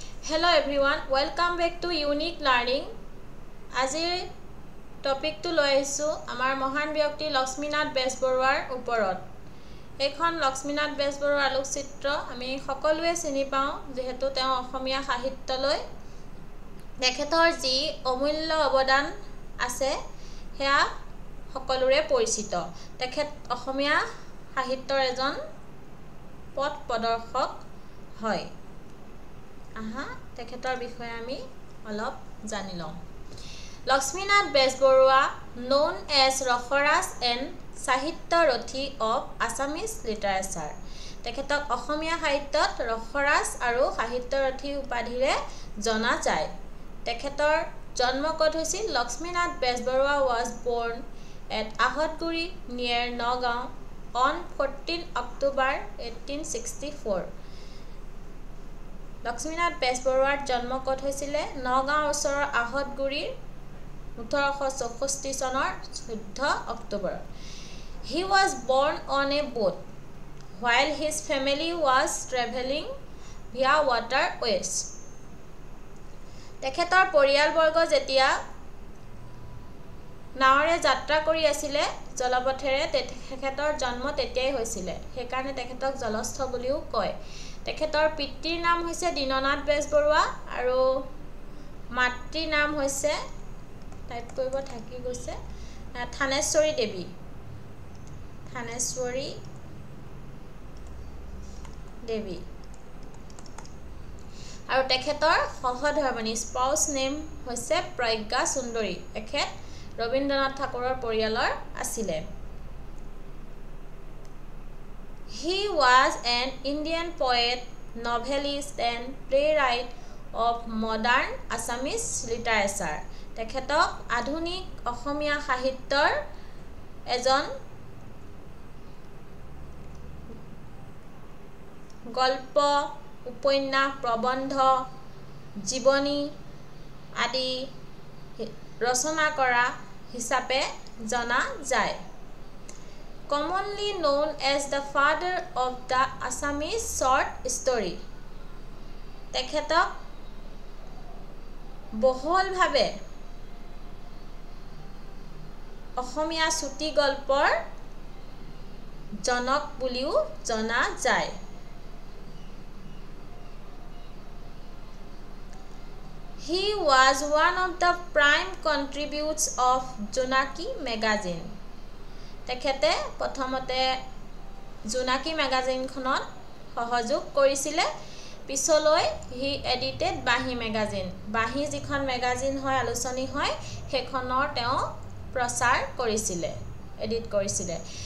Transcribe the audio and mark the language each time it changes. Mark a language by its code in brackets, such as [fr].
[en] Hello everyone, welcome back to Unique Learning. [as] আজিৰ টপিকটো লৈ আহিছো আমাৰ মহান ব্যক্তি লক্ষ্মীনাথ বেজবৰুৱাৰ ওপৰত। এইখন লক্ষ্মীনাথ বেজবৰুৱাৰ আলোকচিত্ৰ আমি সকলোৱে চিনি পাওঁ যেহেতু তেওঁ অসমীয়া সাহিত্যলৈ তেখেতৰ যি অমূল্য অৱদান আছে হেয়া সকলোৰে পৰিচিত। তেখেত অসমীয়া সাহিত্যৰ এজন পথ প্ৰদৰ্শক হয়। তেখেতৰ বিষয়ে আমি অলপ জানি লওঁ। [en] Lakshminath Bezbaroa known as Rasaraj and Sahityarathi of Assamese literature। [as] তেখেতক অসমীয়া সাহিত্যত ৰসৰাজ আৰু সাহিত্যৰথী উপাধিৰে জনা যায়। তেখেতৰ জন্ম ক'ত হৈছিল? [en] Lakshminath Bezbaroa was born at Ahatguri near Nagaon on 14 October 1864। [as] Lakshminath বেজবৰুৱাৰ জন্ম ক'ত হৈছিলে? নগাঁও ওচৰৰ আহতগুৰিৰ 1864 চনৰ 14 October. [en] He was born on a boat while his family was traveling via waterways। [as] তেখেতৰ পৰিয়ালবৰ্গ যেতিয়া নাৱেৰে যাত্ৰা কৰি আছিলে জলপথেৰে তেখেতৰ জন্ম তেতিয়াই হৈছিলে। সেইকাৰণে তেখেতক জলস্থ বুলিও কয়। তেখেতৰ পিতৃৰ নাম হৈছে দীননাথ বেজবৰুৱা আৰু মাতৃৰ নাম হৈছে টাইপ কৰিব থাকি গৈছে থানেশ্বৰী দেৱী। থানেশ্বৰী দেৱী আৰু তেখেতৰ সহধৰ্মিনী [en] spouse name [as] হৈছে প্ৰজ্ঞা সুন্দৰী। তেখেত ৰবীন্দ্ৰনাথ ঠাকুৰৰ পৰিয়ালৰ আছিলে। [en] He was an Indian poet, novelist and playwright of modern Assamese literature। [as] তেখেতক আধুনিক অসমীয়া সাহিত্যৰ এজন গল্প, উপন্যাস, প্ৰবন্ধ, জীৱনী আদি ৰচনা কৰা হিচাপে জনা যায়। [en] Commonly known as the father of the Assamese short story। [as] তেখেতক বহুলভাৱে অসমীয়া চুটি গল্পৰ জনক বুলিও জনা যায়। [en] He was one of the prime contributors of Jonaki magazine. [as] তেখেতে প্ৰথমতে জোনাকী মেগাজিনখনত সহযোগ কৰিছিলে। পিছলৈ [en] he edited [as] বাঁহী মেগাজিন। বাঁহী যিখন মেগাজিন হয় আলোচনী হয় সেইখনৰ তেওঁ প্ৰচাৰ কৰিছিলে, এডিট কৰিছিলে।